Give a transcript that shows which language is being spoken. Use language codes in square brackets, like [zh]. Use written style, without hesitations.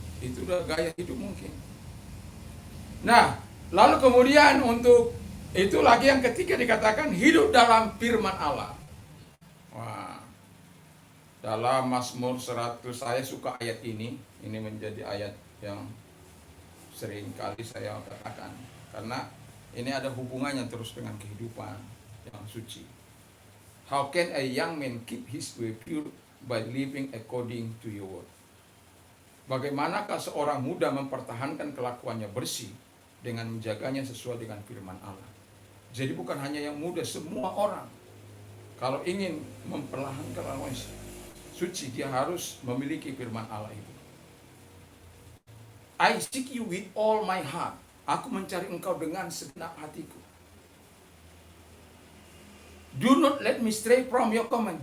[id] Itu udah gaya hidup mungkin. Nah, lalu kemudian untuk itu lagi yang ketiga dikatakan hidup dalam firman Allah. Wah. Dalam Mazmur 100, saya suka ayat ini. Ini menjadi ayat yang sering kali saya katakan karena ini ada hubungannya terus dengan kehidupan yang suci. [en] How can a young man keep his way pure by living according to your word? [id] Bagaimanakah seorang muda mempertahankan kelakuannya bersih dengan menjaganya sesuai dengan firman Allah? Jadi bukan hanya yang muda, semua orang kalau ingin mempertahankan kelakuan suci, dia harus memiliki firman Allah itu. [en] I seek you with all my heart. [id] Aku mencari engkau dengan segenap hatiku. [en] Do not let me stray from your command.